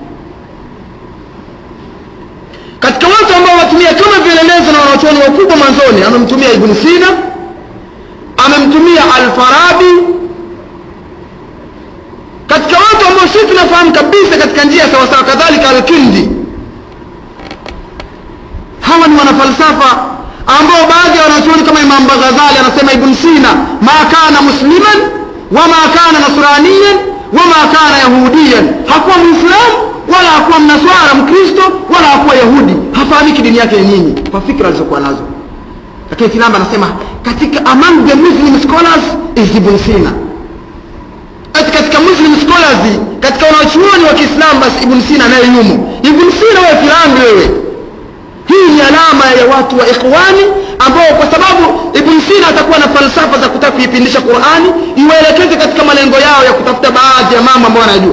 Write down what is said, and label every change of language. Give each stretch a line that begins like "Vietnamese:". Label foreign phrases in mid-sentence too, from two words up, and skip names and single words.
Swahili: Katika watu ambao watumia kama vielelezo na wanachuoni wakubwa mwanzoni, amemtumia Ibn Sina, amemtumia Al-Farabi. Katika watu ambao sisi tunafahamu kabisa katika njia sawa sawa, kadhalika Al-Kindi. Hawa ni falsafa ambao baadhi ya wanachuoni kama Imam Ghazali anasema Ibn Sina
Arabic: ما كان مسلما وما كان نصرانيا وما كان يهوديا,
Swahili: hakuwa muislamu wala hakuwa mnaswara mkristo wala hakuwa yahudi, hafahamiki dini yake ni nini kwa fikra alizokuwa nazo. Lakini Kilamba anasema katika
English: among the Muslim scholars is Ibn Sina.
Swahili: Katika
English: Muslim scholars,
Swahili: katika wanachuoni wa Kiislamu basi Ibn Sina naye yumo. Ibn Sina wewe Kilamba wewe, hii ni alama ya watu wa ikhwani ambao kwa sababu Ibn Sina atakuwa na falsafa za kutaka kuipindisha Qur'ani iwaelekeze katika malengo yao ya kutafuta baadhi ya mambo ambayo wanajua.